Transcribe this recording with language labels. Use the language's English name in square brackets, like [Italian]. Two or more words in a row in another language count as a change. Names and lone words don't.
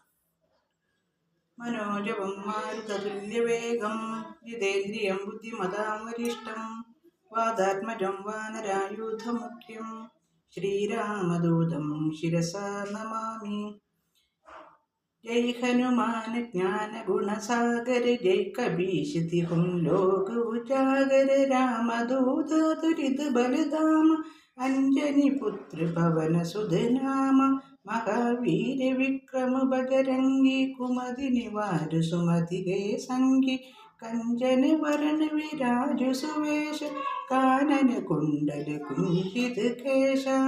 [Sanskrit] മനോജവം മാരുതതുല്യവേഗം ജിതേന്ദ്രിയം ബുദ്ധിമതാം വരിഷ്ഠം വാദാത്മജം വാനരായൂഥമുഖ്യം ശ്രീരാമദൂതം ശിരസാ നമാമി. [Awadhi] जय हनुमान ज्ञान गुणसागर जय कबीश तिहुं लोक उजागर रामदूत तुरित बलधाम अंजनी पुत्र पवन सुध नाम महावीर विक्रम बजरंगी कुमति निवार सुमति के संगी कंचन वरण विराज सुवेश कानन कुंडल कुंचित केश